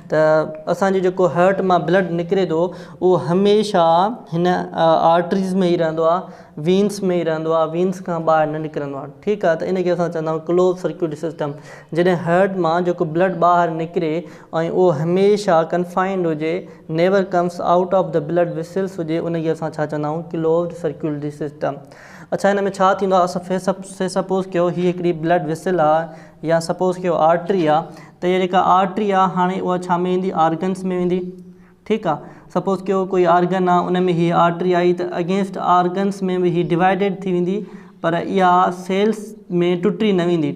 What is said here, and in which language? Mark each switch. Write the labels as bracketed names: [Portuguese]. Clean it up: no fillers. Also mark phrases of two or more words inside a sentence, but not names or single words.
[Sindhi] त असांजो जेको हार्ट मां ब्लड निकिरे थो उहो हमेशह हिन आर्टरीज़ में ई रहंदो आहे, वीन्स में ई रहंदो आहे, वीन्स खां ॿाहिरि न निकिरंदो आहे। ठीकु आहे। त इनखे असां चवंदा आहियूं [English] close circulatory system. [Sindhi] जॾहिं हार्ट मां जेको ब्लड ॿाहिरि निकिरे ऐं उहो हमेशह कन्फाइंड हुजे, [English] never comes out of the blood vessels [Sindhi] हुजे, उनखे असां छा चवंदा आहियूं [English] closed circulatory system. [Sindhi] अच्छा, हिन में छा थींदो आहे, असां सपोज़ कयो हीअ हिकिड़ी ब्लड वेसल आहे या सपोज़ कयो आर्टरी आहे। त इहा जेका आर्टरी आहे हाणे उहा छा में ईंदी, आर्गन्स में वेंदी। ठीकु आहे। सपोज़ कयो कोई आर्गन आहे उन में हीअ आर्टरी आई त [English] against organs [Sindhi] में बि हीअ डिवाइडेड थी वेंदी, पर इहा सेल्स में टुटी न वेंदी।